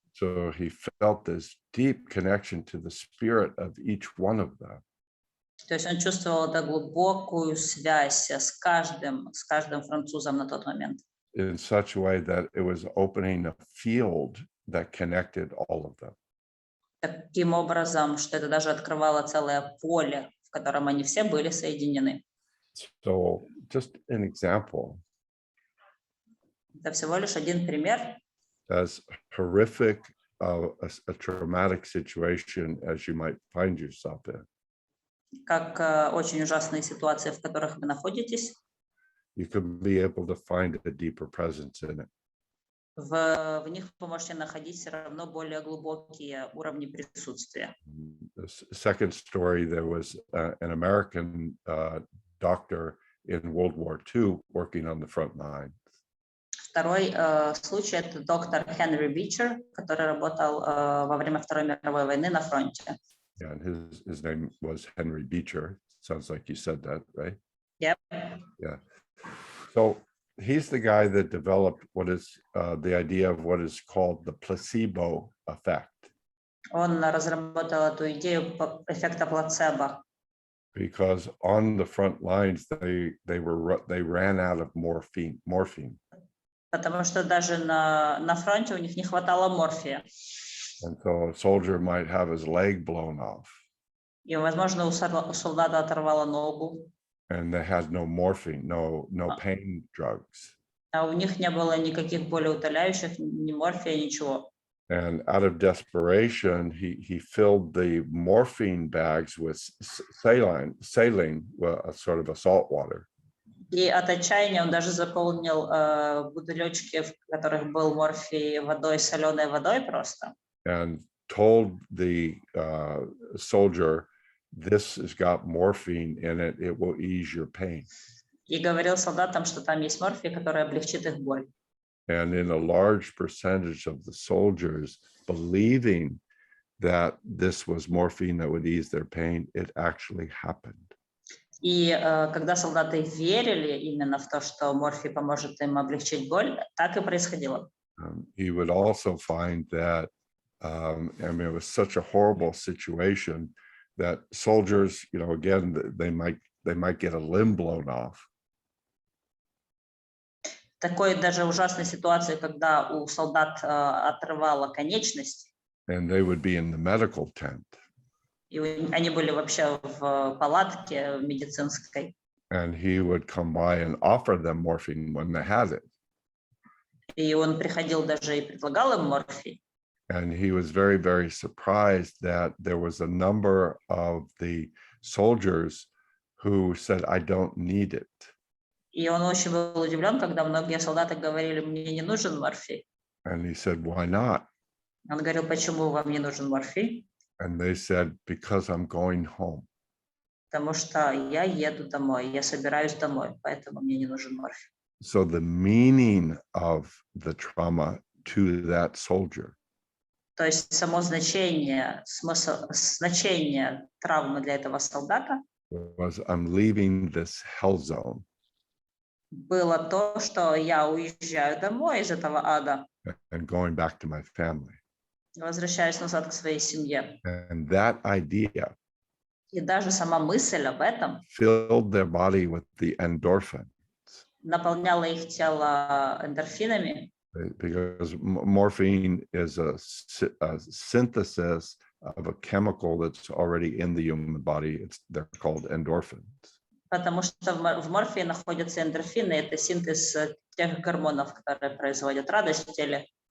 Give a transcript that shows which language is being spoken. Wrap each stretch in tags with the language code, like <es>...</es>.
<en>So he felt this deep connection to the spirit of each one of them.</en> <ru>То есть он чувствовал эту глубокую связь с каждым французом на тот момент.</ru> <en>In such a way that it was opening a field that connected all of them.</en> <ru>таким образом, что это даже открывало целое поле, в котором они все были соединены.</ru> <en>So just an example,</en> <ru>Это всего лишь один пример,</ru> <en>as horrific a traumatic situation as you might find yourself in.</en> <ru>как очень ужасные ситуации, в которых вы находитесь.</ru> <en>You could be able to find a deeper presence in it.</en> <ru>В них вы можете находить все равно более глубокие уровни присутствия.</ru> <en>The second story, there was an American doctor in World War II working on the front line.</en> <ru>Второй случай – это доктор Henry Beecher, который работал во время Второй мировой войны на фронте.</ru> <en>Yeah, and his name was Henry Beecher. Sounds like you said that, right? Yep. Yeah. So he's the guy that developed what is the idea of what is called the placebo effect.</en> <ru>Он разработал эту идею эффекта плацебо.</ru> <en>Because on the front lines, they ran out of morphine.</en> <ru>Потому что даже на фронте у них не хватало морфия.</ru> <en>And so a soldier might have his leg blown off.</en> <ru>И, возможно, у солдата оторвало ногу.</ru> <en>And they had no morphine, no pain drugs.</en> <ru>А у них не было никаких болеутоляющих, ни морфия, ничего.</ru> <en>And out of desperation, he filled the morphine bags with saline, sort of a salt water.</en> <ru>И от отчаяния он даже заполнил бутылечки, в которых был морфий, водой, соленой водой просто.</ru> <en>And told the soldier, this has got morphine in it, it will ease your pain.</en> <ru>И говорил солдатам, что там есть морфий, который облегчит их боль.</ru> <en>And in a large percentage of the soldiers believing that this was morphine that would ease their pain, it actually happened.</en> <ru>И когда солдаты верили именно в то, что морфий поможет им облегчить боль, так и происходило.</ru> <en>He would also find that, I mean, it was such a horrible situation that soldiers, you know, again, they might get a limb blown off.</en> <ru>Такой даже ужасной ситуации, когда у солдат отрывало конечность.</ru> <en>And they would be in the medical tent.</en> <ru>И они были вообще в палатке медицинской.</ru> <en>And he would come by and offer them morphine when they had it.</en> <ru>И он приходил даже и предлагал им морфий.</ru> <en>And he was very, very surprised that there was a number of the soldiers who said, I don't need it.</en> <ru>И он очень был удивлен, когда многие солдаты говорили, мне не нужен морфий.</ru> <en>And he said, why not?</en> <ru>Он говорил, почему вам не нужен морфий?</ru> <en>And they said, because I'm going home.</en> <ru>Потому что я еду домой, я собираюсь домой, поэтому мне не нужен морфий.</ru> <en>So the meaning of the trauma to that soldier</en> <ru>То есть само значение, смысл, значение травмы для этого солдата</ru> <en>was, I'm leaving this hell zone.</en> <ru>было то, что я уезжаю домой из этого ада,</ru> <en>And going back to my family.</en> <ru>возвращаюсь назад к своей семье.</ru> <en>And that idea</en> <ru>И даже сама мысль об этом</ru> <en>filled their body with the endorphin.</en> <ru>наполняла их тело эндорфинами,</ru> <en>Because morphine is a synthesis of a chemical that's already in the human body. They're called endorphins.</en> <ru>потому что в морфии находятся эндорфины, это синтез тех гормонов, которые производят радость в теле.</ru>